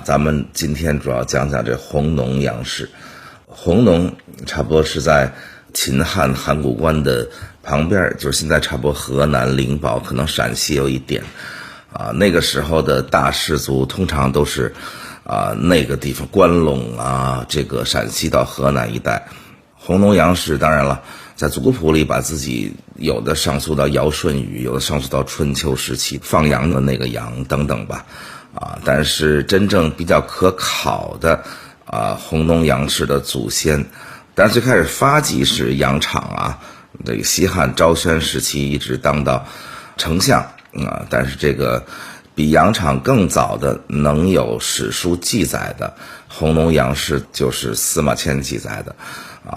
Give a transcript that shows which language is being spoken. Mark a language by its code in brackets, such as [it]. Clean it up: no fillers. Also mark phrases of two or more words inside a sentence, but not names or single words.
[zh] 咱們今天主要講講這弘農楊氏。弘農差不多是在秦漢函谷關的旁邊，就是現在差不多河南靈寶，可能陝西有一點啊。那個時候的大氏族通常都是那個地方關隴啊，這個陝西到河南一帶。弘農楊氏當然了，在族譜裡把自己有的上溯到尧舜禹，有的上溯到春秋時期放羊的那個羊等等吧啊。但是真正比較可考的弘農楊氏的祖先，但是最開始發跡是楊敞啊，這個西漢昭宣時期一直當到丞相啊。但是這個比楊敞更早的能有史書記載的弘農楊氏，就是司馬遷記載的啊。